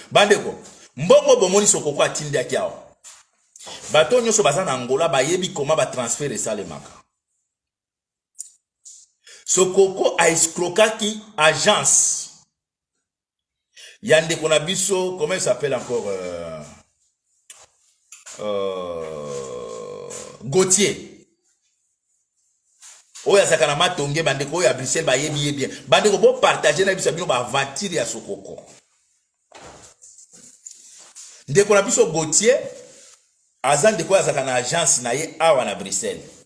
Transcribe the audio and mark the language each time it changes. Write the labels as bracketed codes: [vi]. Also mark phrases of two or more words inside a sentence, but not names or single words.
[ln] Bandeko, mbongo bomoni Sokoko atindi yaki awa. Bato nyonso baza na Angola, bayebi koma ba transfert esalemaka. Sokoko a escrocaki agence. Ya ndeko na biso, [fr] comment il s'appelle encore, euh, euh, Gauthier. [ln] Oyo azaka na matonge, bandeko oyo ya Bruxelles, bayebi ye bien. Bandeko, bo partager na biso bino ba aventure ya Sokoko. Ndeko na biso Gauthier, aza ndeko oyo azaka na agence na ye awa na Bruxelles.